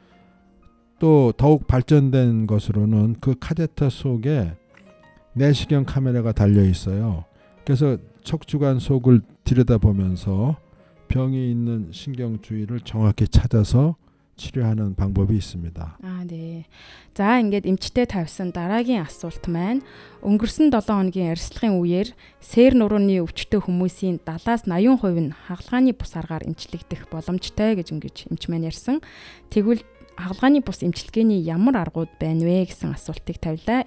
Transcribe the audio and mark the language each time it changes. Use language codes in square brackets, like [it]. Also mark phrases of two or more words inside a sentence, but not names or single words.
[ko] 또 더욱 발전된 것으로는 그 카테터 속에 내시경 카메라가 달려 있어요. 그래서 척추관 속을 들여다보면서 병이 있는 신경 주위를 정확히 찾아서 치료하는 방법이 있습니다. 아, 네. [mn] За ингээд эмчтэй тавьсан дараагийн асуулт маань өнгөрсөн 7 хоногийн арслахын үеэр сээр нурууны өвчтөй хүмүүсийн 70-80% нь хагалгааны бус аргаар эмчлэгдэх боломжтой гэж ингэж эмч маань ярьсан. Тэгвэл хагалгааны бус эмчилгээний ямар аргууд байна вэ гэсэн асуултыг тавилаа.